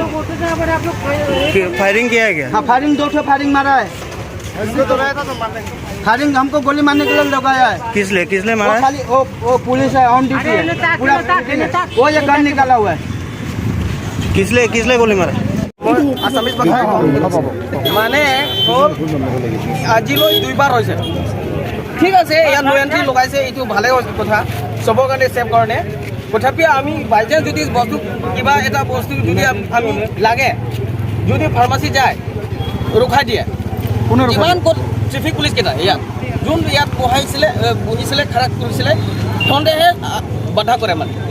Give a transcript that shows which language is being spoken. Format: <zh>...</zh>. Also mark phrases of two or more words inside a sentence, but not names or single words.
<hi>फायरिंग किया है क्या? हाँ फायरिंग 2 ठो फायरिंग मारा है फायरिंग हमको गोली मारने के लिए लगाया है किसने मारा है? खाली वो पुलिस है</hi> <en>on duty</en> <hi>है पूरा वो ये गन निकाला हुआ है किसले गोली मारा?</hi> <as>মানে আজিলৈ 2বাৰ হৈছে ঠিক আছে ইয়াত নো এন্ট্ৰি লগাইছে এইটো ভালে কথা সবৰ কাৰণে সেফ কাৰণে তথাপি আমি বাইচান্স যদি বস্তু কিবা এটা বস্তু যদি আমি লাগে যদি ফাৰ্মাসী যায় ৰখাই দিয়ে কিমান ট্ৰাফিক পুলিচ কেইটা ইয়াত যোন ইয়াত বহিছিলে খাৰাপ কৰিছিলে সন্দেহে বাধা কৰে মানে</as>